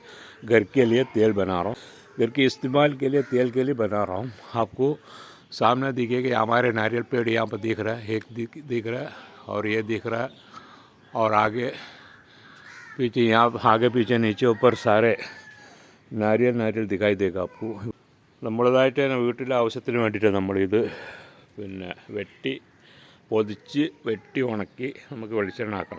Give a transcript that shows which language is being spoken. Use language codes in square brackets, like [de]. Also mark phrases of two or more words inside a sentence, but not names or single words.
[hi] घर के लिए तेल बना रहा हूँ, घर के इस्तेमाल के लिए तेल के लिए बना रहा हूँ। आपको सामने दिखेगा हमारे नारियल पेड़ यहाँ पर दिख रहा है, एक दिख रहा है और ये दिख रहा है और आगे पीछे, यहाँ आगे पीछे नीचे ऊपर सारे नारियल दिखाई देगा [ml] അപ്പോൾ നമ്മുടേതായിട്ട് തന്നെ വീട്ടിലെ ആവശ്യത്തിന് വേണ്ടിയിട്ട് നമ്മളിത് പിന്നെ വെട്ടി പൊതിച്ച് വെട്ടി ഉണക്കി നമുക്ക് വെളിച്ചെണ്ണ ആക്കണം.